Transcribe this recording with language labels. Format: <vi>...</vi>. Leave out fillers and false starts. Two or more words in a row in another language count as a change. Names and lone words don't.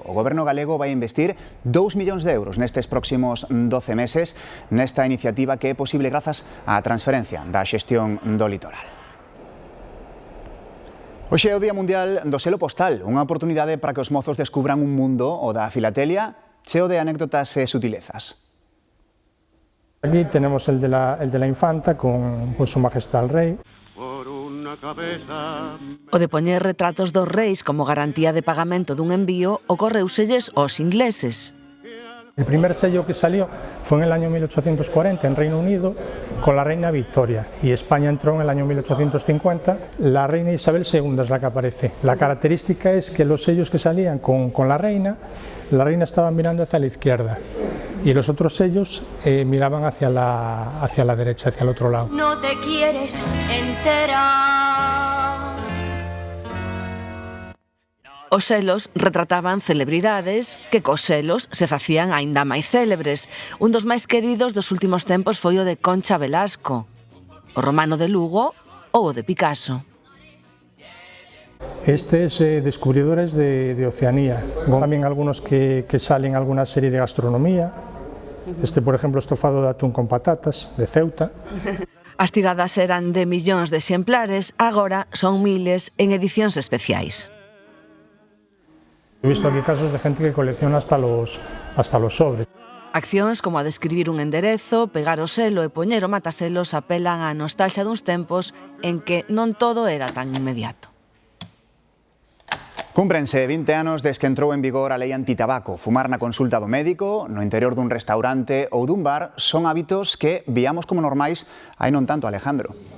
<gl>O Goberno galego vai investir 2 millóns de euros nestes próximos 12 meses nesta iniciativa que é posible grazas á transferencia da xestión do litoral. Hoxe é o Día Mundial do Selo Postal, unha oportunidade para que os mozos descubran un mundo, o da filatelia, cheo de anécdotas e sutilezas.</gl> <es>Aquí tenemos el de la infanta con su majestad el rey.</es> <gl>O de poñer retratos dos reis como garantía de pagamento dun envío ocorreuselles aos ingleses.</gl> <es>El primer sello que salió fue en el año 1840 en Reino Unido con la reina Victoria y España entró en el año 1850. La reina Isabel II es la que aparece. La característica es que los sellos que salían con la reina estaba mirando hacia la izquierda y los otros sellos miraban hacia la derecha, hacia el otro lado. No te quieres enterar.</es> <gl>Os selos retrataban celebridades que cos selos se facían aínda máis célebres. Un dos máis queridos dos últimos tempos foi o de Concha Velasco, o romano de Lugo ou o de Picasso.</gl> <es>Este es descubridores de Oceanía. También algunos que salen en alguna serie de gastronomía. Este, por ejemplo, estofado de atún con patatas, de Ceuta.</es> <gl>As tiradas eran de millóns de exemplares, agora son miles en edicións especiais.</gl> <es>He visto aquí casos de gente que colecciona hasta los sobres.</es> <gl>Accións como a de escribir un enderezo, pegar o selo e poñer o mataselos apelan á nostalgia duns tempos en que non todo era tan inmediato. Cúmprense 20 anos desde que entrou en vigor a lei antitabaco. Fumar na consulta do médico, no interior dun restaurante ou dun bar son hábitos que viamos como normais hai non tanto, Alejandro.</gl>